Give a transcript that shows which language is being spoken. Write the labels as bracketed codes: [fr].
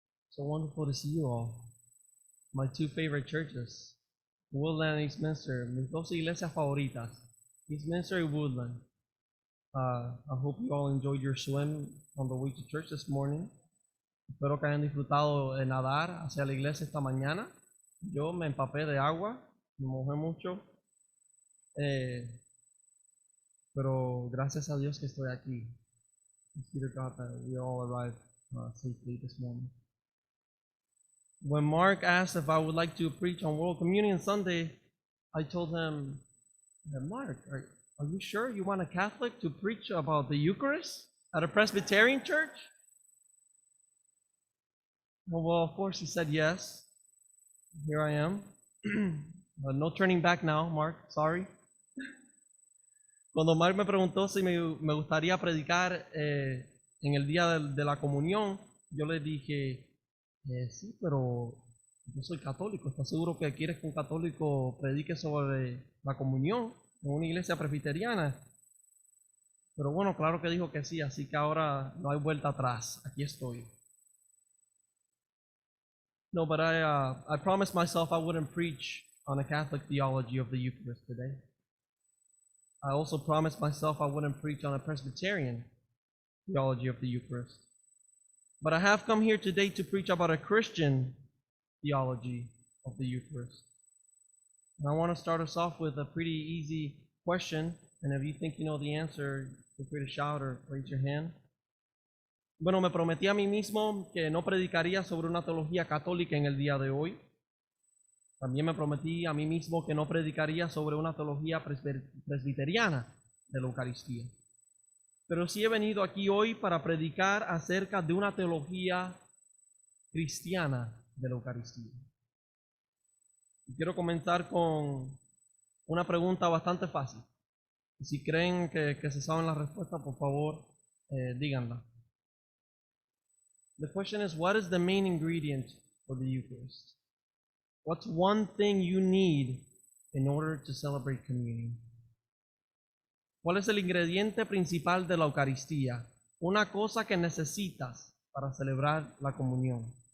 [en] So wonderful to see you all. My two favorite churches, Woodland and Eastminster, [es] mis dos iglesias favoritas, Eastminster y Woodland. [en] I hope you all enjoyed your swim on the way to church this morning. [es] Espero que hayan disfrutado de nadar hacia la iglesia esta mañana. Yo me empapé de agua, me mojé mucho, pero gracias a Dios que estoy aquí. [en] Thanks be to God that we all arrived safely this morning. When Mark asked if I would like to preach on World Communion Sunday, I told him, Mark, are you sure you want a Catholic to preach about the Eucharist at a Presbyterian church? Well, of course, he said yes. Here I am. No turning back now, Mark, sorry. [es] Cuando Mark me preguntó si me gustaría predicar en el día de la comunión, yo le dije, sí, pero yo soy católico. ¿Estás seguro que quieres que un católico predique sobre la comunión en una iglesia presbiteriana? Pero bueno, claro que dijo que sí, así que ahora no hay vuelta atrás. Aquí estoy. [en] No, but I promised myself I wouldn't preach on a Catholic theology of the Eucharist today. I also promised myself I wouldn't preach on a Presbyterian theology of the Eucharist. But I have come here today to preach about a Christian theology of the Eucharist. And I want to start us off with a pretty easy question. And if you think you know the answer, feel free to shout or raise your hand. [es] Bueno, me prometí a mí mismo que no predicaría sobre una teología católica en el día de hoy. También me prometí a mí mismo que no predicaría sobre una teología presbiteriana de la Eucaristía. Pero sí he venido aquí hoy para predicar acerca de una teología cristiana de la Eucaristía. Y quiero comenzar con una pregunta bastante fácil. Y si creen que se saben la respuesta, por favor, díganla. [en] The question is, what is the main ingredient for the Eucharist? What's one thing you need in order to celebrate communion? [es] ¿Cuál es el ingrediente principal de la Eucaristía? Una cosa que necesitas para celebrar la comunión.